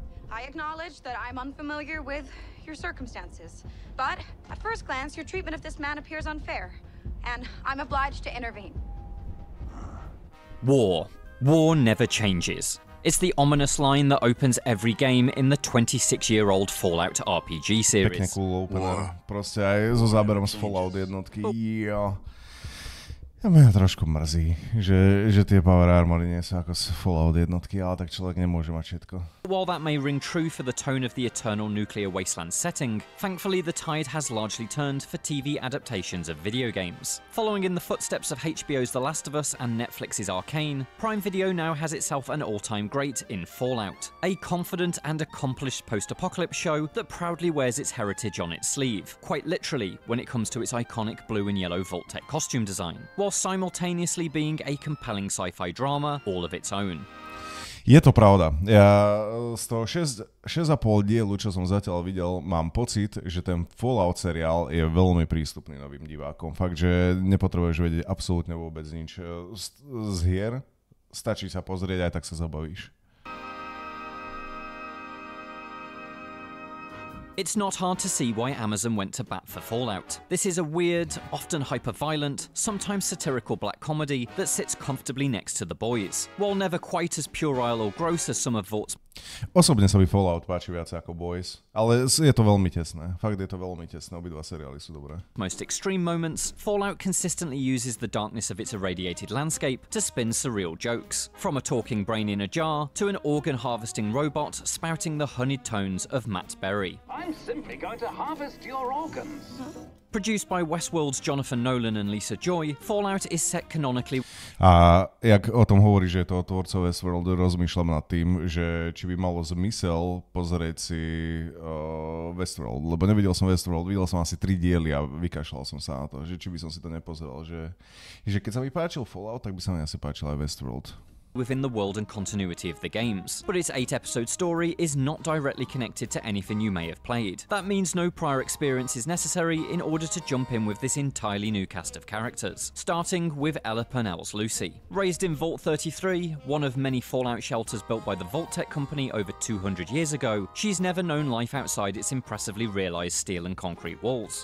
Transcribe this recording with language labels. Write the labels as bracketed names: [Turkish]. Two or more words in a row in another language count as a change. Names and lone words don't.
[English] I acknowledge that I'm unfamiliar with your circumstances, but at first glance, your treatment of this man appears unfair, and I'm obliged to intervene. War. War never changes. It's the ominous line that opens every game in the 26-year-old Fallout RPG series. [Slovak] Pekne [English] cool opener. [Slovak] Proste aj so záberom z Fallout jednotky. Ja mňa trošku mrzí, že tie power armory nie sú ako z Fallout jednotky, ale tak človek nemôže mať všetko. [English] While that may ring true for the tone of the eternal nuclear wasteland setting, thankfully the tide has largely turned for TV adaptations of video games. Following in the footsteps of HBO's The Last of Us and Netflix's Arcane, Prime Video now has itself an all-time great in Fallout, a confident and accomplished post-apocalypse show that proudly wears its heritage on its sleeve, quite literally when it comes to its iconic blue and yellow Vault-Tec costume design, while simultaneously being a compelling sci-fi drama all of its own. [Slovak] Je to pravda. Ja z toho 6,5 dielu, čo som zatiaľ videl, mám pocit, že ten Fallout seriál je veľmi prístupný novým divákom. Fakt, že nepotrebuješ vedieť absolútne vôbec nič z hier. Stačí sa pozrieť, aj tak sa zabavíš. [English] It's not hard to see why Amazon went to bat for Fallout. This is a weird, often hyper-violent, sometimes satirical black comedy that sits comfortably next to The Boys. While never quite as puerile or gross as some of Vault's... [Slovak] Osobne sa mi Fallout páči viac ako Boys, ale je to veľmi tesné. Fakt je to veľmi tesné, obidva seriály sú dobré. [English] Most extreme moments, Fallout consistently uses the darkness of its irradiated landscape to spin surreal jokes. From a talking brain in a jar to an organ-harvesting robot spouting the honeyed tones of Matt Berry. I'm simply going to harvest your organs. Produced by Westworld's Jonathan Nolan and Lisa Joy, Fallout is set canonically... [Slovak] A jak o tom hovorí, že je to tvorcov Westworld, rozmýšľam nad tým, že či by malo zmysel pozrieť si Westworld, lebo nevidel som Westworld, videl som asi 3 diely a vykašľal som sa na to, že či by som si to nepozeral, že keď sa mi páčil Fallout, tak by sa mi asi páčil aj Westworld. [English] Within the world and continuity of the games, but its 8-episode story is not directly connected to anything you may have played. That means no prior experience is necessary in order to jump in with this entirely new cast of characters, starting with Ella Purnell's Lucy. Raised in Vault 33, one of many Fallout shelters built by the Vault-Tec company over 200 years ago, she's never known life outside its impressively realized steel and concrete walls.